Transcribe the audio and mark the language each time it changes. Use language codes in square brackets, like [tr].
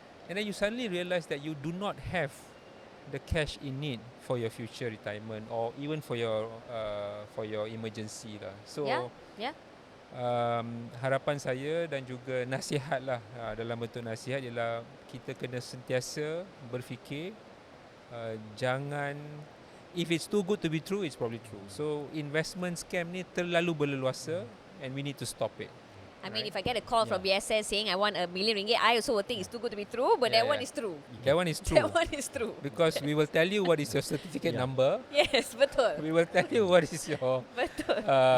[en] And then you suddenly realise that you do not have the cash in need for your future retirement or even for your emergency lah. So Yeah. [ms] harapan saya dan juga nasihat lah, dalam bentuk nasihat ialah kita kena sentiasa berfikir, jangan, [en] if it's too good to be true, it's probably true. So investment scam [ms] ni terlalu berleluasa [en] and we need to stop it. I mean, if I get a call from BSN saying I want ringgit, I also will think it's too good to be true, but that one is true. That one is true. That one is true. Because we will tell you what is your certificate number. [ms] Yes, betul. [en] We will tell you what is your [ms] Betul.